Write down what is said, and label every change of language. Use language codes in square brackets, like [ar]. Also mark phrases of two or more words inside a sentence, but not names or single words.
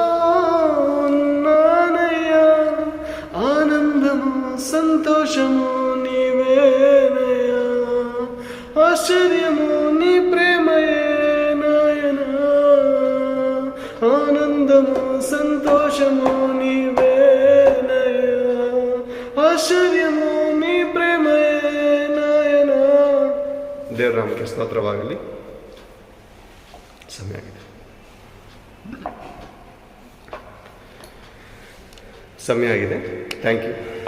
[te] ఉన్నానయ్యా ఆనందము సంతోషము నీవేనయ్యా ఆశ్చర్యము నీ ప్రేమయే నాయనా ఆనందము సంతోషము నీవేనయ్యా ఆశ్చర్యము నీ ప్రేమయే నాయన [kn] ದೇವರ ನಾಮಕ್ಕೆ ಸ್ತೋತ್ರವಾಗಲಿ. ಸಮಯ ಆಗಿದೆ. [en] thank you.